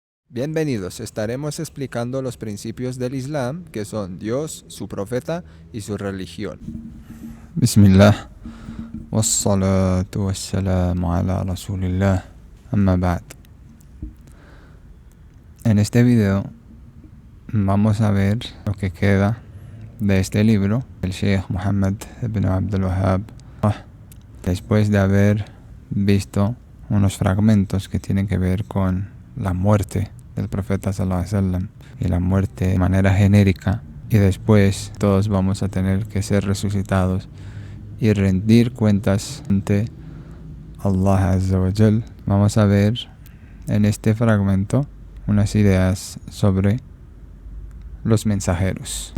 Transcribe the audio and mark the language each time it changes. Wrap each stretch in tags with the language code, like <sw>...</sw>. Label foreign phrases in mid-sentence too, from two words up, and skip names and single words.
<es>Bienvenidos, estaremos explicando los principios del Islam, que son Dios, su profeta y su religión.</es> <ar>بسم الله، والصلاة والسلام على رسول الله، أما بعد.</ar> <es>En este video vamos a ver lo que queda de este libro, el Sheikh Muhammad ibn Abdul Wahhab, después de haber visto unos fragmentos que tienen que ver con la muerte del profeta</es> <ar>صلى الله عليه وسلم</ar> <es>y la muerte de manera genérica, y después todos vamos a tener que ser resucitados y rendir cuentas ante Allah</es> <ar>عز وجل.</ar> <es>Vamos a ver en este fragmento unas ideas sobre los mensajeros.</es>